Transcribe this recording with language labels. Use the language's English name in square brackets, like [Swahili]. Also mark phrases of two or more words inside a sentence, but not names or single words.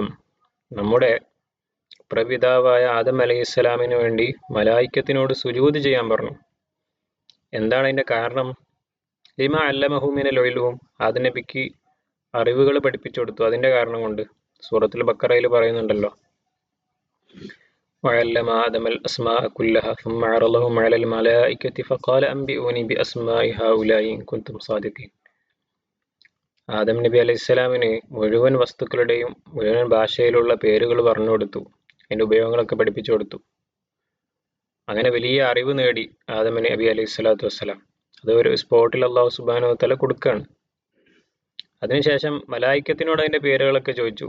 [Malayalam] നമ്മുടെ പ്രപിതാവായ ആദം അലൈഹിസ്സലാമിന് വേണ്ടി മലായികത്തിനോട് സുജൂദ് ചെയ്യാൻ പറഞ്ഞു. എന്താണ് അതിൻ്റെ കാരണം? [Arabic] لما علمه من العلوم. [Malayalam] ആദം നബിക്ക് അറിവുകൾ പഠിപ്പിച്ചു കൊടുത്തു, അതിൻ്റെ കാരണം കൊണ്ട്. സൂറത്തുൽ ബഖറയിൽ പറയുന്നുണ്ടല്ലോ, [Arabic] وعلم آدم الأسماء كلها ثم عرضهم على الملائكة فقال أنبئوني بأسماء هؤلاء إن كنتم صادقين. [Malayalam] ആദം നബി അലൈഹിസ്സലാമിന് മുഴുവൻ വസ്തുക്കളുടെയും മുഴുവൻ ഭാഷയിലുള്ള പേരുകൾ പറഞ്ഞു കൊടുത്തു, അതിൻ്റെ ഉപയോഗങ്ങളൊക്കെ പഠിപ്പിച്ചു കൊടുത്തു. അങ്ങനെ വലിയ അറിവ് നേടി ആദം നബി [Arabic] عليه الصلاة والسلام. [Malayalam] അത് ഒരു സ്പോട്ടിൽ [Arabic] الله سبحانه وتعالى [Malayalam] കൊടുക്കുകയാണ്. അതിനുശേഷം മലായിക്കത്തിനോട് അതിൻ്റെ പേരുകളൊക്കെ ചോദിച്ചു.